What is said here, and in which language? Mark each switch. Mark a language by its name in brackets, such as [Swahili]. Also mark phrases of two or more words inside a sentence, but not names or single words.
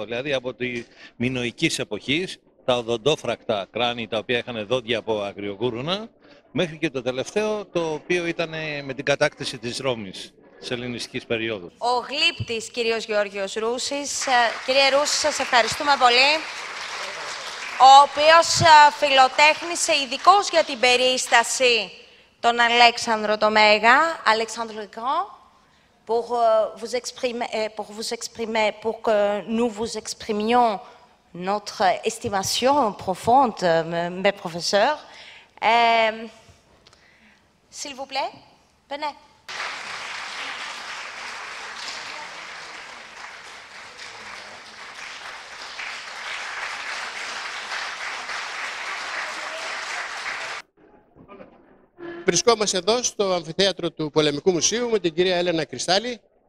[Greek] Δηλαδή από τη μινωικής εποχής, τα οδοντόφρακτα κράνη τα οποία είχαν δόντια από αγριογούρουνα, μέχρι και το τελευταίο, το οποίο ήταν με την κατάκτηση της Ρώμης της ελληνιστικής περίοδου. Ο γλύπτης κύριος Γιώργος Ρούσης. Κύριε Ρούση, σας ευχαριστούμε πολύ. Ο οποίος φιλοτέχνησε ειδικώς για την περίσταση τον Αλέξανδρο το Μέγα, [French] Alexandre le Grand, pour vous exprimer, pour que nous vous exprimions notre estimation profonde, mes professeurs. S'il vous plaît, venez. [Greek] Βρισκόμαστε εδώ στο αμφιθέατρο του Πολεμικού Μουσείου με την κυρία Έλενα Κρυστάλλη, η